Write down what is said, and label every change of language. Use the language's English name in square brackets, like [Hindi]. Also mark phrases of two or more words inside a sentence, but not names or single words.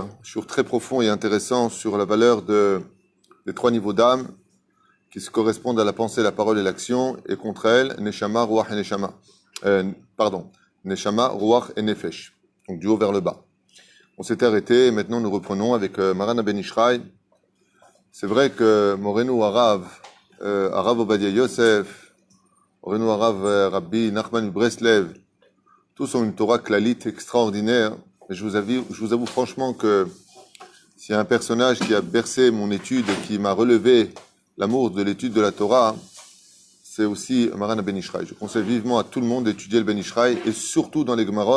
[French] Shiur très profond et intéressant sur la valeur des trois niveaux d'âme qui se correspondent à la pensée, la parole et l'action. Et contre elles, [Hebrew] נשמה, רוח et נשמה. נשמה, רוח et נפש. [French] Donc du haut vers le bas. On s'était arrêté et maintenant nous reprenons avec Marana Ben Ishraï. C'est vrai que Morenu Arav, Arav Obadia Yosef, Morenu Arav Rabbi Nachman Breslev, tous ont une Torah klalite extraordinaire. Et je vous avoue franchement que s'il y a un personnage qui a bercé mon étude et qui m'a relevé l'amour de l'étude de la Torah, c'est aussi Marana Ben Ishraï. Je conseille vivement à tout le monde d'étudier le Ben Ishraï et surtout dans les Gemarot.